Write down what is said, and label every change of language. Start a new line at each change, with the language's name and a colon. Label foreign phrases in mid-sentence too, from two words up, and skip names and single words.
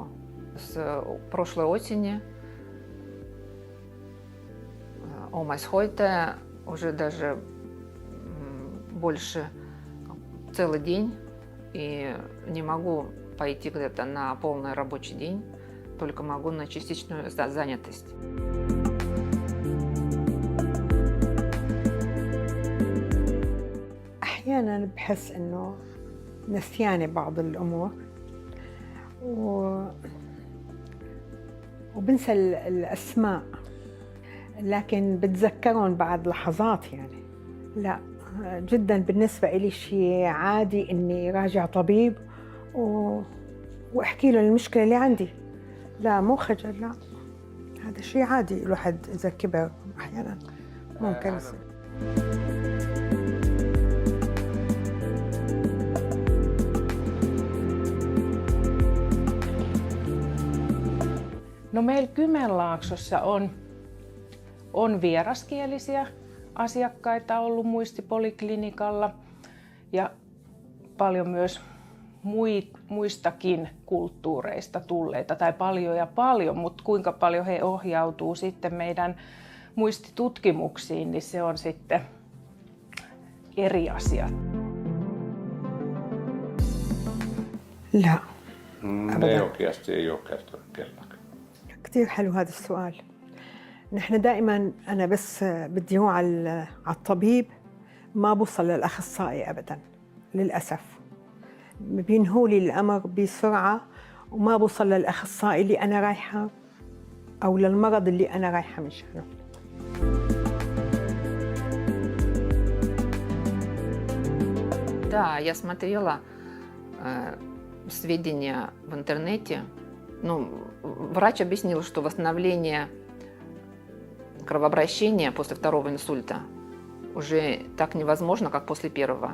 Russian: С прошлой осени MUKES heute уже даже больше целый день, и не могу пойти где-то на полный рабочий день, только могу на частичную занятость.
Arabic: أحياناً بحس إنه نسيانة بعض الأمور وبنسى الأسماء، لكن بتذكرهم بعد لحظات يعني. لا جداً بالنسبة إلي شيء عادي إني راجع طبيب وأحكي له المشكلة اللي عندي. لا مو خجل، لا هذا شيء عادي الواحد إذا كبر أحياناً ممكن يصير.
Finnish: No meillä Kymenlaaksossa on vieraskielisiä asiakkaita ollut muistipoliklinikalla ja paljon myös muistakin kulttuureista tulleita, tai paljon, mutta kuinka paljon he ohjautuu sitten meidän muistitutkimuksiin, niin se on sitten eri asia.
Arabic: لا أبداً.
Finnish: oikeasti ei ole kertonut kelläkään.
Arabic: كتير حلو هذا السؤال. نحن دائما أنا بس بدي أروح على الطبيب ما بوصل للأخصائي أبدا للأسف. بينهوا لي الأمر بسرعة وما بوصل للأخصائي اللي أنا رايحة أو للمرض اللي أنا رايحة مشانه.
Russian: Да, я смотрела сведения в интернете. Ну, врач объяснил, что восстановление кровообращения после второго инсульта уже так невозможно, как после первого.